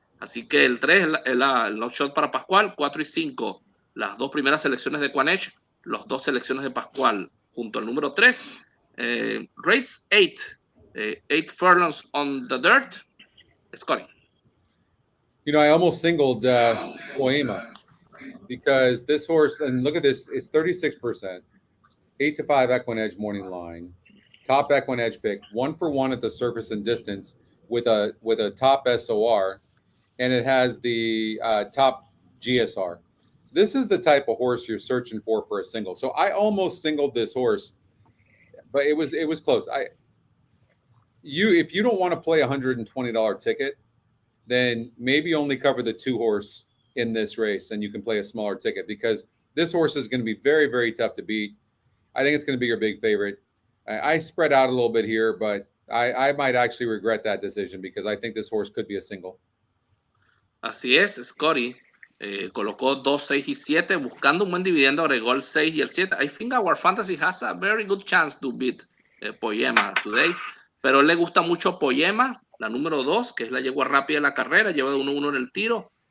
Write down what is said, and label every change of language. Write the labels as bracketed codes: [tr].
[es] Así que el 3 es el long shot para Pascual, 4 y 5, las 2 primeras selecciones de EquinEdge, las 2 selecciones de Pascual junto al número 3. [en] Race 8, 8 furlongs on the dirt. Scotty. You know, I almost singled Poema because this horse, and look at this, it's 36%, 8 to 5 EquinEdge morning line, top EquinEdge pick, 1 for 1 at the surface and distance with a top SOR, and it has the top GSR. this is the type of horse you're searching for a single. So I almost singled this horse, but it was close. If you don't want to play $120 ticket, then maybe only cover the 2 horse in this race, and you can play a smaller ticket, because this horse is going to be very, very tough to beat. I think it's going to be your big favorite. I spread out a little bit here, but I might actually regret that decision, because I think this horse could be a single. [es] Así es, Scotty colocó 2, 6 y 7, buscando un buen dividendo, agregó el 6 y el 7. [en] I think our fantasy has a very good chance to beat Poema today, [es] pero le gusta mucho Poema, la número 2, que es la yegua rápida de la carrera, lleva de 1-1 en el tiro.